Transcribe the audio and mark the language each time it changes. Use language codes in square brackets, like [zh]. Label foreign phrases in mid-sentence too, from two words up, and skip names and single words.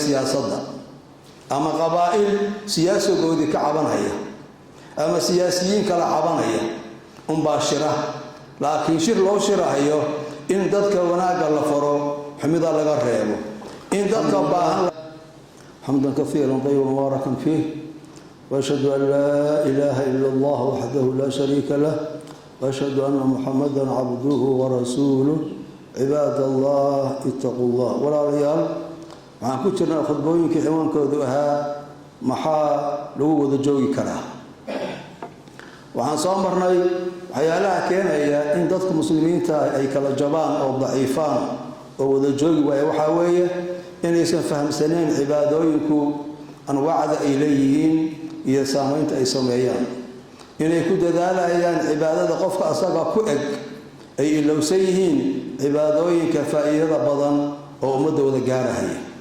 [so] siyaasadda ama qabaa'il siyaasadoodii ka cabanaya ama siyaasiyiin kala cabanaya umbashira laakiin shir loo shirahayo in dadka wanaaga la faro xumida laga reebo in dadka baahan [ar] حمدا كثيرا طيبا مباركا فيه وأشهد أن لا إله إلا الله وحده لا شريك له وأشهد أن محمدا عبده ورسوله عباد الله اتقوا الله wala riyal [so] waxaan ku jirnaa khudbooyinkii xiwaankoodu ahaa maxaa lagu wada joogi karaa waxaan soo marnay waxyaalaha keenaya in dadka muslimiinta ay kala jabaan oo daciifaan oo wada joogi waaya waxa weeye inaysan fahamsaneen cibaadooyinku anwaacda ay leeyihiin iyo saamaynta ay sameeyaan inay ku dadaalayaan cibaadada qofka asaga ku eg ay ilowsan yihiin cibaadooyinka faa'iidada badan oo ummadooda gaarahaya